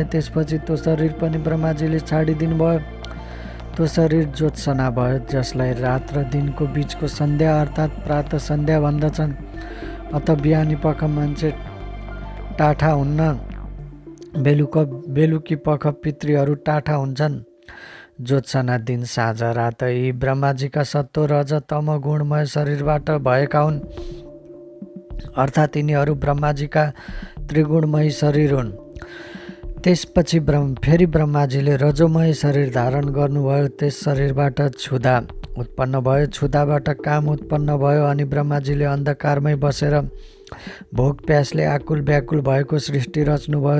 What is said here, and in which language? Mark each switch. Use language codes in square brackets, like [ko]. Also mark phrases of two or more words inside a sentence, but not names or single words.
[ne] त्यसपछि त्यो शरीर पनि ब्रह्माजीले छाडिदिनु भयो। त्यो शरीर ज्योत्सना भयो, जसलाई रात र दिनको बिचको सन्ध्या अर्थात् प्रात सन्ध्या भन्दछन्। अत बिहानी पख मान्छे टाठा हुन्न, बेलुकी पख पितृहरू टाठा हुन्छन्। ज्योत्सना दिन साँझ रात यी ब्रह्माजीका सत्व रज तम गुणमय शरीरबाट भएका हुन्, अर्थात् यिनीहरू ब्रह्माजीका त्रिगुणमय शरीर हुन्। त्यसपछि फेरि ब्रह्माजीले रजोमय शरीर धारण गर्नुभयो। त्यस शरीरबाट क्षुधा उत्पन्न भयो, क्षुधाबाट काम उत्पन्न भयो अनि ब्रह्माजीले अन्धकारमै बसेर भोक प्यासले आकुल व्याकुल भएको सृष्टि रच्नुभयो।